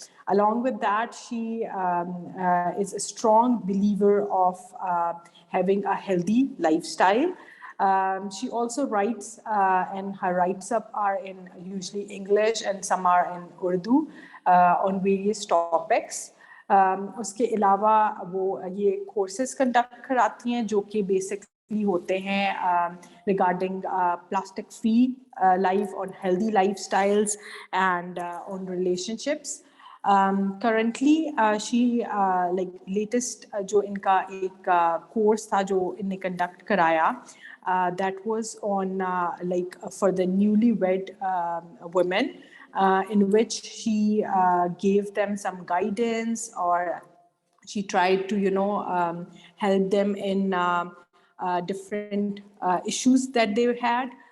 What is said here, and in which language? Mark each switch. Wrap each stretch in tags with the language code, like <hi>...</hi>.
<en>Along with that, she is a strong believer of having a healthy lifestyle. She also writes, and her writes up are in usually English and some are in Urdu on various topics.</en> <ur>اس کے علاوہ وہ یہ courses conduct کراتی ہیں جو کہ basically ہوتے ہیں</ur> <en>Regarding plastic free life, on healthy lifestyles and on relationships. Currently she latest</en> <ur>جو ان کا ایک کورس تھا جو ان نے کنڈکٹ کرایا,</ur> <en>that was on for the newlywed women, in which she gave them some guidance, or she tried to help them in different issues that they had.</en>